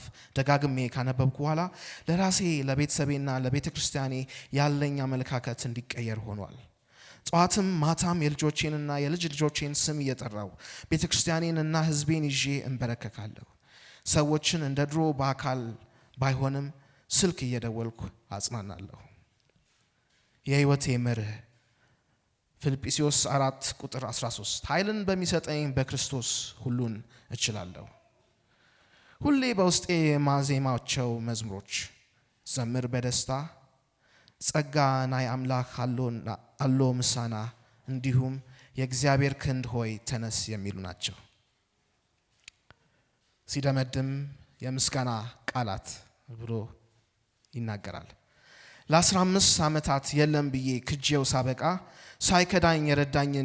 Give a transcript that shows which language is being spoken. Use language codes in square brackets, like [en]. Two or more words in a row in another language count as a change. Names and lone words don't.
[am] ደጋግሜ ካነበብኩ በኋላ ለራሴ ለቤተሰቤና ለቤተ ክርስቲያኔ ያለኝ አመለካከት እንዲቀየር ሆኗል። ጧትም ማታም የልጆቼንና የልጅ ልጆቼን ስም እየጠራው ቤተ ክርስቲያኔንና ህዝቤን ይዤ እንበረከካለሁ። ሰዎችን እንደ ድሮ በአካል ባይሆንም ስልክ እየደወልኩ አጽናናለሁ። የህይወቴ መርህ ፊልጵስዩስ 4 ቁጥር 13 ኃይልን በሚሰጠኝ በክርስቶስ ሁሉን እችላለሁ። ሁሌ በውስጤ የማዜማቸው መዝሙሮች ዘምር በደስታ [ti] ጸጋ ናይ አምላክ አሎ ምሳና [am] እንዲሁም የእግዚአብሔር ክንድ ሆይ ተነስ የሚሉ ናቸው። ሲደመድም የምስጋና ቃላት ብሎ ይናገራል። ለ15 ዓመታት የለም ብዬ ክጄው ሳበቃ ሳይከዳኝ የረዳኝን